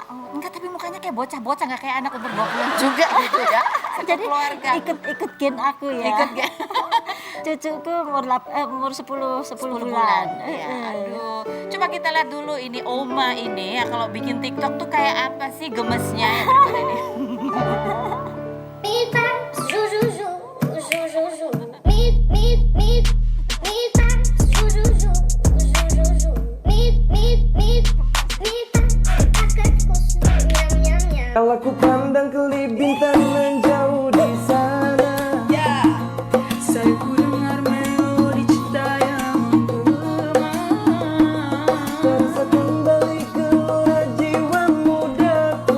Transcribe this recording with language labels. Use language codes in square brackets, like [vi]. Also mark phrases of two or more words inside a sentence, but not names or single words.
[id] Enggak, tapi mukanya kayak bocah-bocah, nggak kayak anak umur 20 juga gitu ya. Jadi keluarga. ikut gen aku ya. Ikut gen. Cucuku umur 10 10 bulan. Ya, aduh. Coba kita lihat dulu ini Oma ini ya kalau bikin TikTok tuh kayak apa sih gemesnya ya berikut ini. Mi fa zu zu zu zu zu zu mi fa zu zu zu zu zu zu mi Kalau ku pandang ke bintang menjauh di sana, Saya ku dengar melodi cinta yang menggema. terasa kembali gelora jiwa mudaku.